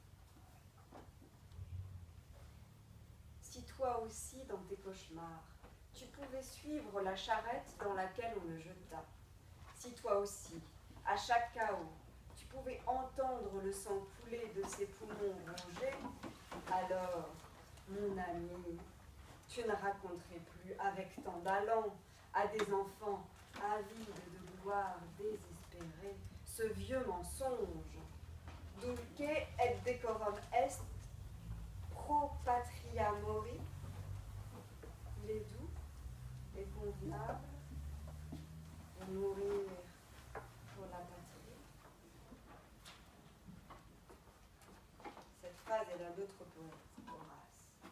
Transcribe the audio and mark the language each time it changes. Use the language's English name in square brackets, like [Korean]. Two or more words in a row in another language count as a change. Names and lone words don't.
[French] Si toi aussi, dans tes cauchemars, tu pouvais suivre la charrette dans laquelle on le jeta, si toi aussi, à chaque chaos, tu pouvais entendre le sang couler de ses poumons rongés, alors, mon ami, tu ne raconterais plus avec tant d'allant à des enfants avides de gloire désespérée ce vieux mensonge. [Latin] Dulce et decorum est pro patria mori. [French] Il est doux et convenable de mourir pour la patrie. Cette phrase est d'un autre poète, Horace.